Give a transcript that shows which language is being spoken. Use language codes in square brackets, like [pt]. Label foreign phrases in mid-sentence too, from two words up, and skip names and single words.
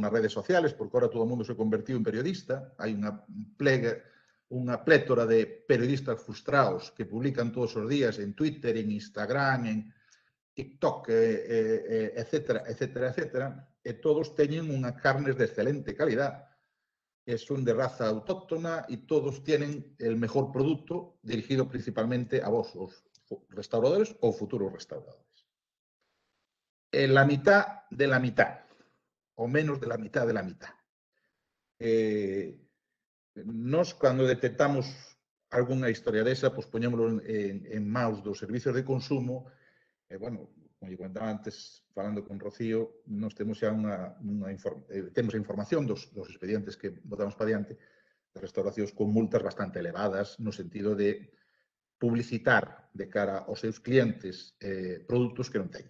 [gl] nas redes sociales, porque agora todo o mundo se convertiu en periodista, hai unha plétora de periodistas frustrados que publican todos os días en Twitter, en Instagram, en TikTok, etcétera, etcétera, etcétera, e todos teñen unha carnes [es] de excelente calidad, son de raza autóctona y todos tienen el mejor producto dirigido principalmente [gl] a vos, os restauradores o futuros restauradores. [es] La mitad de la mitad, o menos de la mitad de la mitad. Nos, cuando detectamos alguna historia desa, [gl] pues poñémoslo en maus dos servicios de consumo, bueno, como lle comentaba antes, falando con Rocío, nos temos xa temos a información dos expedientes que botamos para diante, de restauracións con multas bastante elevadas, no sentido de publicitar de cara aos seus clientes produtos que non teñen.